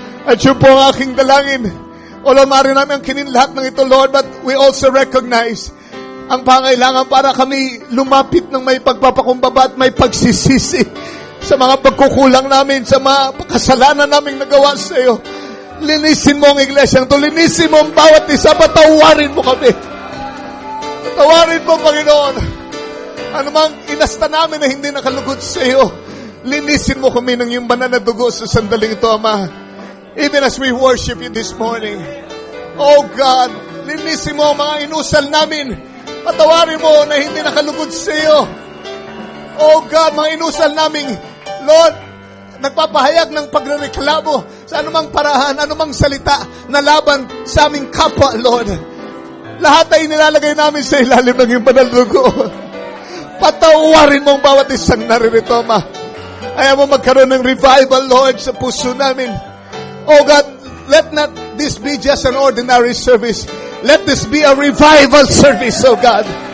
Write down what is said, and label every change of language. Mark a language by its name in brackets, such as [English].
[Filipino] At yun po ang aking dalangin. O Lord, maaari namin ang kininlahat ng ito, Lord, [English] but we also recognize [Filipino] ang pangailangan para kami lumapit ng may pagpapakumbaba at may pagsisisi sa mga pagkukulang namin, sa mga kasalanan naming nagawa sa iyo. Linisin mo ang iglesyang to. Linisin mo ang bawat isa. Patawarin mo kami. Patawarin mo, Panginoon. Ano mang inasta namin na hindi nakalugod sa iyo, linisin mo kami ng iyong banal na dugo sa sandaling ito, Ama. [English] Even as we worship you this morning. [Filipino] Oh God, linisin mo ang mga inusal namin. Patawarin mo na hindi nakalugod sa iyo. Oh God, mga inusal namin, Lord, nagpapahayag ng pagrereklamo sa anumang parahan, anumang salita na laban sa aming kapwa, Lord. Lahat ay nilalagay namin sa ilalim ng iyong banal na dugo. Patawarin mo ang bawat isang naririto, Ama. Ayaw mo magkaroon ng revival, Lord, sa puso namin. [English] Oh God, let not this be just an ordinary service. Let this be a revival service, oh God.